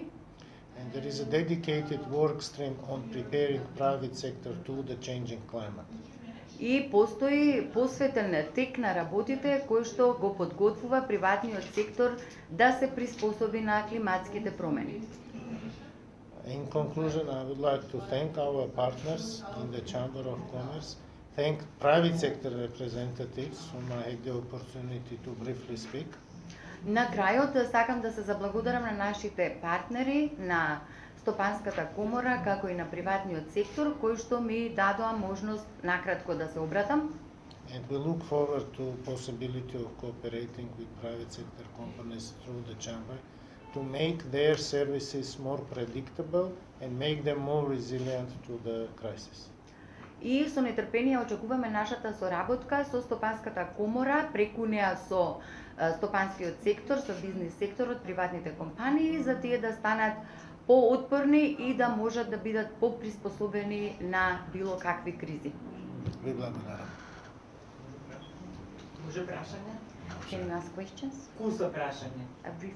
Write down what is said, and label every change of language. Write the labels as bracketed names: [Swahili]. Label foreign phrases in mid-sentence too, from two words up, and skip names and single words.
[English] And there is a dedicated work stream on preparing private sector to the changing climate. [Macedonian] И постои посветен тек на работите кој што го подготвува приватниот сектор да се приспособи на климатските промени. [English] In conclusion, I would like to thank our partners in the Chamber of Commerce, thank private sector representatives whom I had the opportunity to briefly speak. [Macedonian] На крајот сакам да се заблагодарам на нашите партнери, на Стопанската комора, како и на приватниот сектор, кои што ми дадоа можност накратко да се обратам. [English] And we look forward to possibility of cooperating with private sector companies through the Chamber to make their services more predictable and make them more resilient to the crisis. [Macedonian] И со нетрпение очекуваме нашата соработка со Стопанската комора, преку неа со стопанскиот сектор, со бизнис секторот, приватните компании, за тие да станат поотпорни и да можат да бидат поприспособени на било какви кризи. Ви благодарам. Може прашање? [English] Can you ask questions? [Macedonian] Кусо прашање. [English] A brief